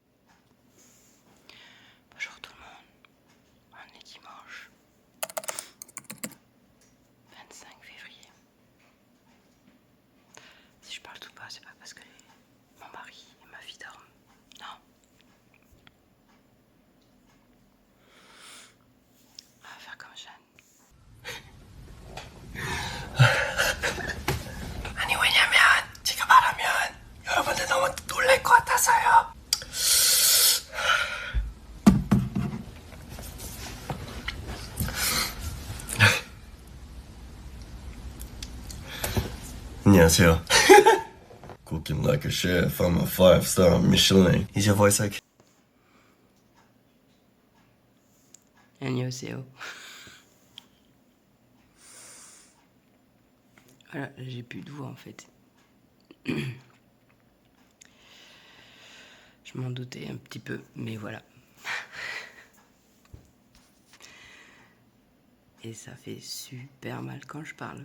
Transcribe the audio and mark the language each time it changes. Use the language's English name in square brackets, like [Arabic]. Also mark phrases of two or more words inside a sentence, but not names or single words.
[French] Bonjour tout le monde, on est dimanche 25 février. Si je parle tout bas, c'est pas parce que mon mari et ma fille dorment, non. On va faire comme Jeanne. [Korean] 아니 왜냐면 제가 말하면 여러분들 너무 놀랄 것 같아서요. 안녕하세요. [English] Cooking like a chef, I'm a 5-star Michelin. Is your voice okay? [Korean] 안녕하세요. annyeonghaseyo. [French] Voilà, j'ai plus de voix en fait. Je m'en doutais un petit peu, mais voilà. Et ça fait super mal quand je parle.